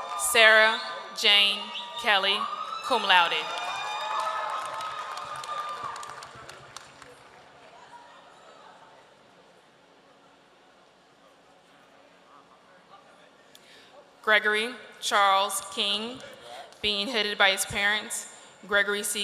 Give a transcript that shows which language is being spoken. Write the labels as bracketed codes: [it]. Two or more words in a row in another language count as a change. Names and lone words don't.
[en] Sarah Jane Kelly, [la] cum laude. [en] Gregory Charles King, being headed by his parents, Gregory C.